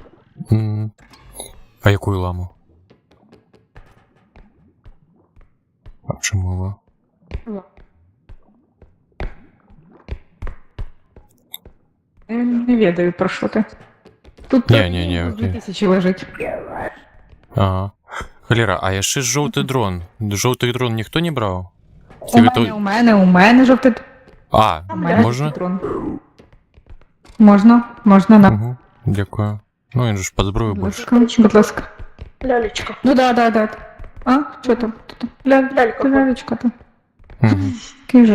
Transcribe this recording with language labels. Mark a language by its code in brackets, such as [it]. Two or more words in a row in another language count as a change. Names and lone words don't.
[uk] А якую ламу? А чому його? [be] Не ведаю, [uk] про що ти. Тут Не, окей. 2000 лежить. [be] Ага. Холера, а яшчэ ж жоўты дрон. Жоўты дрон ніхто не браў? [uk] У мене жовтий. А, У мене можна? жовтий дрон. Можна, на. Угу, дякую. Ну, він же ж під зброю більше. Будь ласка. Лялечка. Ну да. А, що там? Лялька. Лялечка там. Угу.